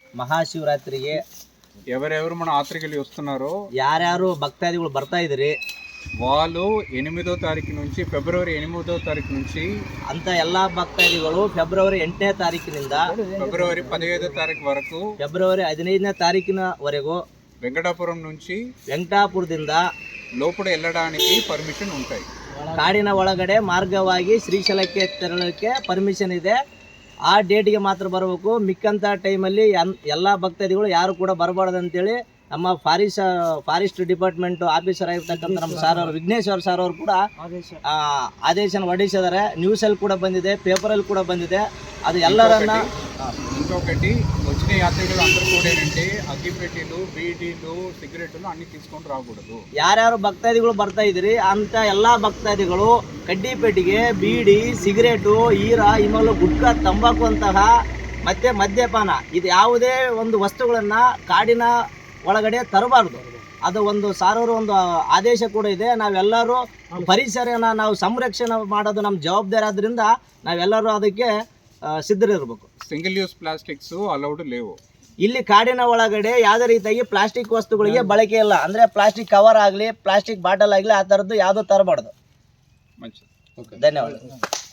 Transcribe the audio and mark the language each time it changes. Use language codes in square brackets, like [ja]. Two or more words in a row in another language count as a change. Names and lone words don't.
[te] మహాశివరాత్రికి ఎవరెవరు మన యాత్రికులు వస్తున్నారో [kn] ಯಾರ್ಯಾರು ಭಕ್ತಾದಿಗಳು ಬರ್ತಾ ಇದ್ರಿ [te] వాళ్ళు 8వ తారీఖు నుంచి ఫిబ్రవరి 8వ తారీఖు నుంచి [kn] ಅಂತ ಎಲ್ಲಾ ಭಕ್ತಾದಿಗಳು ಫೆಬ್ರವರಿ 8ನೇ ತಾರೀಕಿನಿಂದ [te] ఫిబ్రవరి 15వ తారీఖు వరకు [kn] ಫೆಬ್ರವರಿ 15ನೇ ತಾರೀಕಿನವರೆಗೂ [te] వెంకటాపురం నుంచి [kn] ವೆಂಕಟಾಪುರದಿಂದ [te] లోపల వెళ్ళడానికి పర్మిషన్ ఉంటాయి. [kn] ಕಾಡಿನ ಒಳಗಡೆ ಮಾರ್ಗವಾಗಿ ಶ್ರೀಶೈಲಕ್ಕೆ ತೆರಳಕ್ಕೆ ಪರ್ಮಿಷನ್ ಇದೆ. ಆ ಡೇಟ್ಗೆ ಮಾತ್ರ ಬರಬೇಕು. ಮಿಕ್ಕಂಥ ಟೈಮಲ್ಲಿ ಎಲ್ಲ ಭಕ್ತಾದಿಗಳು ಯಾರು ಕೂಡ ಬರಬಾರ್ದು ಅಂತೇಳಿ ನಮ್ಮ [en] forest department officer [kn] ಆಗಿರ್ತಕ್ಕಂಥ ನಮ್ಮ ಸಾರ್ ಅವರು ವಿಘ್ನೇಶ್ವರ್ ಸಾರ್ ಅವರು ಕೂಡ ಆದೇಶನ ಹೊರಡಿಸಿದ್ದಾರೆ. ನ್ಯೂಸಲ್ಲಿ ಕೂಡ ಬಂದಿದೆ, ಪೇಪರಲ್ಲಿ ಕೂಡ ಬಂದಿದೆ. ಅದು ಎಲ್ಲರನ್ನ [te] ఇంకొకటి వచ్చిన యాత్రికులు అందరూ కూడా ఏంటంటే అగ్గిపెట్టెలు బీడీలు సిగరెట్లు అన్ని తీసుకొని రాకూడదు. [kn] ಯಾರ್ಯಾರು ಭಕ್ತಾದಿಗಳು ಬರ್ತಾ ಇದ್ರಿ ಅಂತ ಎಲ್ಲಾ ಭಕ್ತಾದಿಗಳು ಕಡ್ಡಿ ಪೆಟ್ಟಿಗೆ, ಬೀಡಿ, ಸಿಗರೇಟು, ಈರ, ಇಮಲು, ಗುಟ್ಕಾ, ತಂಬಾಕು ಅಂತಹ ಮತ್ತೆ ಮದ್ಯಪಾನ ಇದು ಯಾವುದೇ ಒಂದು ವಸ್ತುಗಳನ್ನ ಕಾಡಿನ ಒಳಗಡೆ ತರಬಾರ್ದು. ಅದು ಒಂದು ಸಾರೋರು ಒಂದು ಆದೇಶ ಕೂಡ ಇದೆ. ನಾವೆಲ್ಲರೂ ಪರಿಸರನ ನಾವು ಸಂರಕ್ಷಣೆ ಮಾಡೋದು ನಮ್ಮ ಜವಾಬ್ದಾರಿ ಆದ್ರಿಂದ ನಾವೆಲ್ಲರೂ ಅದಕ್ಕೆ ಸಿದ್ಧರಿರ್ಬೇಕು. [en] single use plastics allowed లేవు. [kn] ಇಲ್ಲಿ ಕಾಡಿನ ಒಳಗಡೆ ಯಾವುದೇ ರೀತಿಯಾಗಿ ಪ್ಲಾಸ್ಟಿಕ್ ವಸ್ತುಗಳಿಗೆ ಬಳಕೆ ಇಲ್ಲ. ಅಂದ್ರೆ [en] plastic cover [kn] ಆಗಲಿ, [en] plastic bottle [kn] ಆಗಲಿ ಆ ಥರದ್ದು ಯಾವುದೂ ತರಬಾರ್ದು. [te] మంచిది. [kn] ಧನ್ಯವಾದ.